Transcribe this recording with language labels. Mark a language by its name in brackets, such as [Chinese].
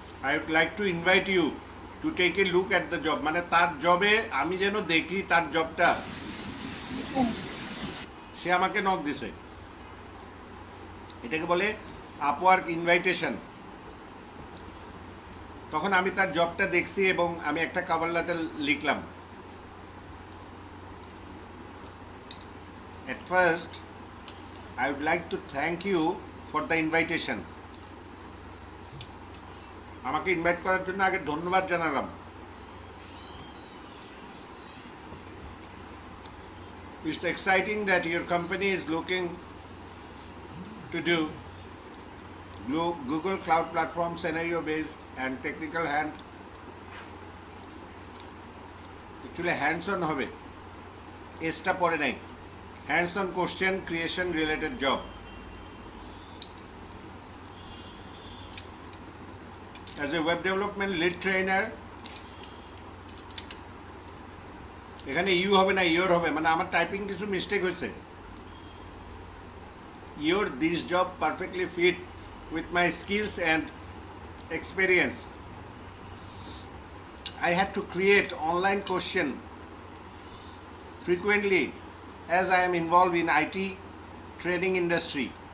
[English] I would like to invite you to take a look at the job, [Bangla] মানে তার জবে আমি যেন দেখি তার জবটা। সে আমাকে নক দিছে, এটাকে বলে আপওয়ার্ক ইনভাইটেশন। তখন আমি তার জবটা দেখছি এবং আমি একটা কভার লেটার লিখলাম। [English] At first, I would like to thank you for the invitation. [Bangla] আমাকে ইনভাইট করার জন্য আগে ধন্যবাদ জানালাম। [English] It's exciting that your company is looking to do Google Cloud Platform scenario-based and technical actually hands-on [Bangla] হবে, এসটা পরে নাই, [English] hands-on question creation related job. As a web development lead trainer, [Bangla] এখানে ইউ হবে না ইয়োর হবে, মানে আমার টাইপিং কিছু মিস্টেক হয়েছে। [English] This job perfectly fit with my skills and experience. I had to create online question frequently as I am involved in IT training industry.